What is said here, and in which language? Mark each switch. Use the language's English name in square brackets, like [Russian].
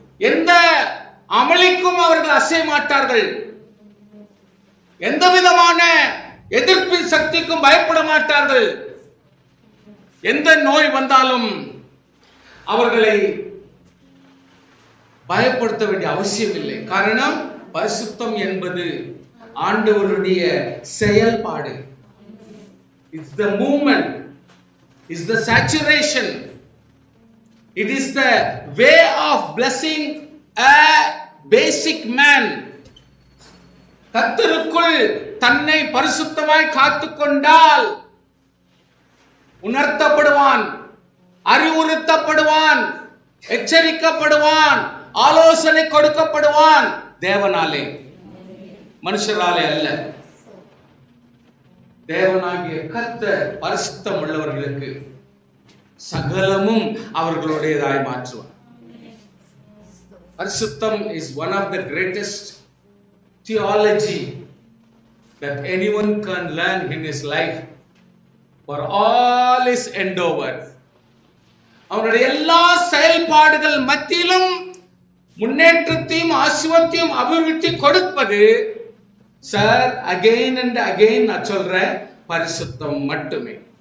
[Tamil] எந்த அமளிக்கும் அவர்கள் அசைய மாட்டார்கள். எந்த விதமான எதிர்ப்பின் சக்திக்கும் பயப்பட மாட்டார்கள். எந்த நோய் வந்தாலும் அவர்களை பயப்படுத்த வேண்டிய அவசியம் இல்லை. காரணம், பரிசுத்தம் என்பது ஆண்டவருடைய செயல்பாடு. [English] It's the movement, it's the saturation, it is the way of blessing a basic man. [Tamil] கர்த்தருக்குள் தன்னை பரிசுத்தமாய் காத்துக்கொண்டால் உணர்த்தப்படுவான், அறிவுறுத்தப்படுவான், எச்சரிக்கப்படுவான், ஆலோசனை கொடுக்கப்படுவான். தேவனாலே, மனுஷராலே அல்ல. தேவனாகிய கர்த்தர் பரிசுத்தம் உள்ளவர்களுக்கு சகலமும் அவர்களுடையதாய் மாற்றுவார். [English] பரிசுத்தம் is one of the greatest theology that anyone can learn in his life for all his endeavor. [Tamil] அவருடைய எல்லா செயல்பாடுகள் மத்தியிலும் முன்னேற்றத்தையும் ஆசீர்வாதத்தையும் அபிவிருத்தி கொடுப்பது சார் [English] again and again [Tamil] நான் சொல்றேன், பரிசுத்தம் மட்டுமே.